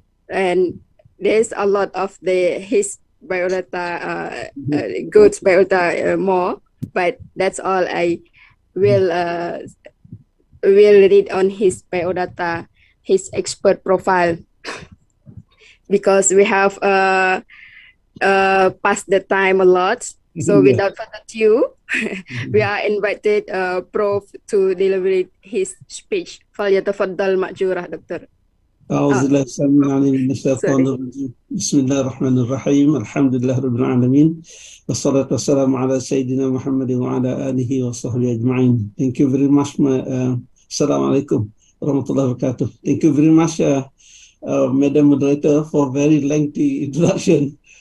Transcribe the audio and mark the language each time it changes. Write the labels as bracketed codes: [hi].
[en] And there's a lot of his biodata, good biodata more, but that's all I will read on his biodata, his expert profile, because we have passed the time a lot. So without further ado, we are invited Prof to deliver his speech. [ar] فليتفضل مأجورة دكتور. أعوذ بالله السميع العليم من الشيطان الرجيم. بسم الله الرحمن الرحيم. الحمد لله رب العالمين والصلاة والسلام على سيدنا محمد وعلى آله وصحبه أجمعين. [en] Thank you very much. [ar] Assalamu alaikum warahmatullahi wabarakatuh. [en] Thank you very much, Madam Moderator, for very lengthy introduction.